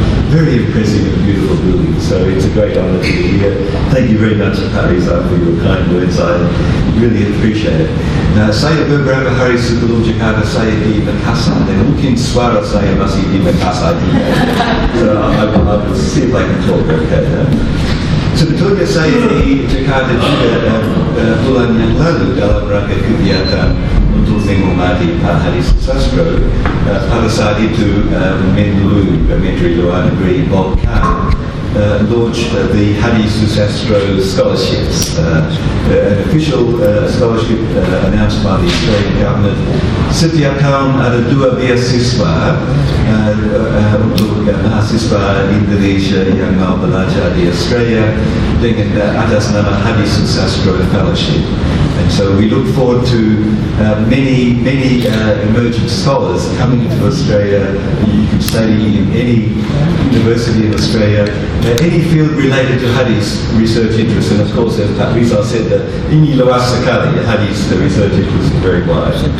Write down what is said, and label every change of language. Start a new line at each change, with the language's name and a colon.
English: Very impressive and beautiful building, so it's a great honor to be here. Thank you very much, Pak Rizal, for your kind words. I really appreciate it.
Indonesian: Saya beberapa hari sebelum Jakarta saya di Makassar, dan mungkin suara saya masih di Makassar juga.
English: So I will see if I can talk okay.
Indonesian: Sebetulnya saya di Jakarta juga bulan yang lalu dalam rangka kegiatan untuk menghormati Pak Hadi Soesastro. Pada saat itu Menlu Menteri Luar Negeri
English: Bob Khan launched the Hadi Soesastro scholarships, an official scholarship announced by the Australian government.
Indonesian: Setiap tahun ada 2 beasiswa untuk mahasiswa Indonesia yang mau belajar di Australia dengan atas nama Hadi Soesastro Fellowship.
English: And so we look forward to many emerging scholars coming into Australia. You can study in any university in Australia, any field related to Hadi's research interests. And of course, as Pak Rizal said,
Indonesian: ini luas sekali.
English: Hadi's research interests is very wide.